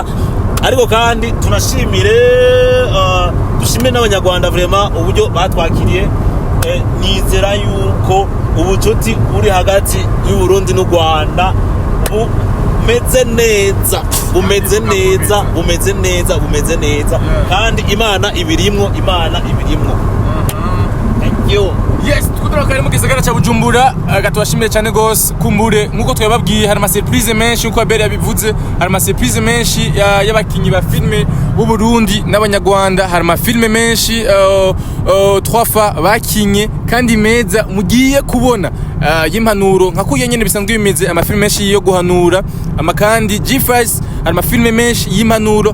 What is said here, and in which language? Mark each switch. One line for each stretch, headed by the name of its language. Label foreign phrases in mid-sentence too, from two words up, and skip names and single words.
Rundi: Ariko kandi tunashimire dushime n'abanyarwanda vraiment uburyo batwakiriye. Nizera yuko ubucuti buri hagati y'u Burundi n'u Rwanda bumeze neza kandi Imana ibirimwo.
English: Thank you. Yes,
Rundi: tukudura mu gisagara cya Bujumbura gatubashimire cyane gose. Kumbure nkuko twababwiye hari ama surprise menshi nkuko Abel yabivuze, hari ama surprise menshi y'abakinyi ba filme b'u Burundi n'abanyarwanda, hari ama filme menshi 3 fois bakinye kandi meza mugiye kubona y'impanuro nka kuye nyene bisanzwe bimeze ama filme menshi yo guhanura ama kandi G-Files hari ama filme menshi y'impanuro.